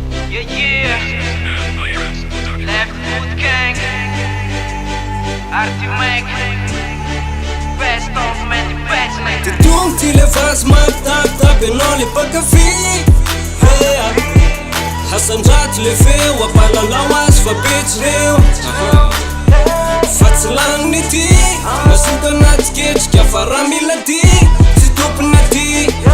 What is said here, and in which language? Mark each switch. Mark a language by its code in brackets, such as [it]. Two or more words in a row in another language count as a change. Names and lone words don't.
[en] Yeah, yeah. Left Foot Gang. Arty Mac. Best of men, best night. [mg] Ty tongo ty le vazy mampitapitapy anao le mpakafy. Hey, ah. Hasandrato le feo, ampalalao azy fa petsy reo. Fa tsy lanin'ny ty, mazoto anaty ketrika fa raha mila ty, tsy tompony aty.